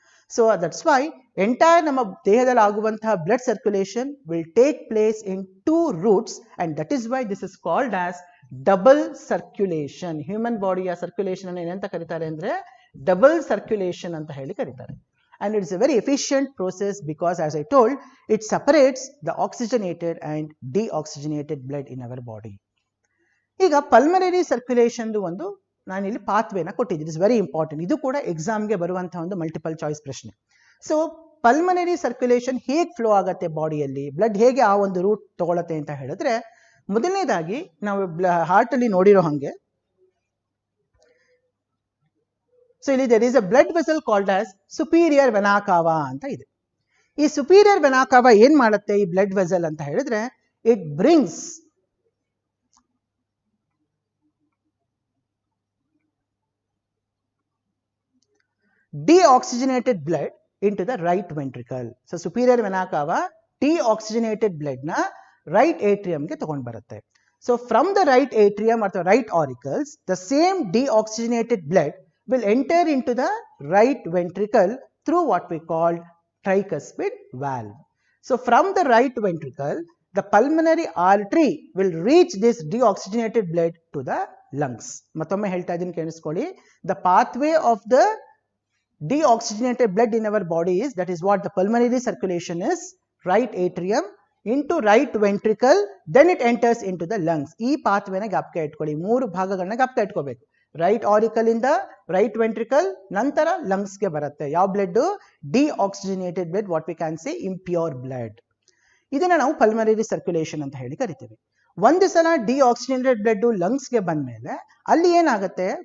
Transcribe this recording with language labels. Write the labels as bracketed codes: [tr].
[en] so that's why entire [kn] ನಮ್ಮ ದೇಹದಲ್ಲಿ ಆಗುವಂತಹ [en] Blood circulation will take place in two routes and that is why this is called as double circulation. [kn] Human ಬಾಡಿಯ circulation ಅನ್ನು ಏನಂತ ಕರೀತಾರೆ ಅಂದ್ರೆ double circulation ಅಂತ ಹೇಳಿ ಕರೀತಾರೆ. [en] And it is a very efficient process because, as I told, it separates the oxygenated and deoxygenated blood in our body. [kn] ಈಗ pulmonary circulation ಒಂದು ನಾನಿಲ್ಲಿ ಪಾತ್ವೇನ ಕೊಟ್ಟಿದ್ದೀನಿ. [en] Is very important. [kn] ಇದು ಕೂಡ ಎಕ್ಸಾಮ್ಗೆ ಬರುವಂತಹ ಒಂದು ಮಲ್ಟಿಪಲ್ ಚಾಯ್ಸ್ ಪ್ರಶ್ನೆ. ಸೊ ಪಲ್ಮನರಿ ಸರ್ಕ್ಯುಲೇಷನ್ ಹೇಗೆ ಫ್ಲೋ ಆಗುತ್ತೆ ಬಾಡಿಯಲ್ಲಿ, ಬ್ಲಡ್ ಹೇಗೆ ಆ ಒಂದು ರೂಟ್ ತಗೊಳತ್ತೆ ಅಂತ ಹೇಳಿದ್ರೆ, ಮೊದಲನೇದಾಗಿ ನಾವು ಹಾರ್ಟ್ ಅಲ್ಲಿ ನೋಡಿರೋ ಹಂಗೆ, ಸೊ ಇಲ್ಲಿ [en] there is a blood vessel called as superior vena cava [kn] ಅಂತ ಇದೆ. [en] ಈ superior vena cava [kn] ಏನ್ ಮಾಡುತ್ತೆ ಈ ಬ್ಲಡ್ ವೆಸಲ್ ಅಂತ ಹೇಳಿದ್ರೆ, [en] it brings deoxygenated blood into the right ventricle. So superior vena cava deoxygenated blood na right atrium ಗೆ [kn] ತಗೊಂಡು ಬರುತ್ತೆ. [en] So from the right atrium or the right auricles, the same deoxygenated blood will enter into the right ventricle through what we call tricuspid valve. So from the right ventricle, the pulmonary artery will reach this deoxygenated blood to the lungs. [kn] ಮತ್ತೊಮ್ಮೆ ಹೇಳ್ತಾ ಇದ್ದೀನಿ ಕೇಳಿಸ್ಕೊಳ್ಳಿ. [en] The pathway of the deoxygenated blood in our body is, that is what the pulmonary circulation is, right atrium into right ventricle, then it enters into the lungs. [kn] ಈ ಪಾತ್ವೇನ ಜ್ಞಾಪಕ ಇಟ್ಕೊಳ್ಳಿ, 3 ಭಾಗಗಳನ್ನ ಜ್ಞಾಪಕ ಇಟ್ಕೋಬೇಕು. ರೈಟ್ ಆರಿಕಲ್ ಇಂದ ರೈಟ್ ವೆಂಟ್ರಿಕಲ್, ನಂತರ lungs ಗೆ ಬರುತ್ತೆ. ಯಾವ blood? [en] Deoxygenated blood, what we can say impure blood. ಇದನ್ನ ನಾವು pulmonary circulation [kn] ಅಂತ ಹೇಳಿ ಕರಿತೀವಿ. ಒಂದು ಸಲ ಡಿಆಕ್ಸಿಜನೇಟೆಡ್ ಬ್ಲಡ್ ಲಂಗ್ಸ್ ಗೆ ಬಂದ್ಮೇಲೆ ಅಲ್ಲಿ ಏನಾಗುತ್ತೆ?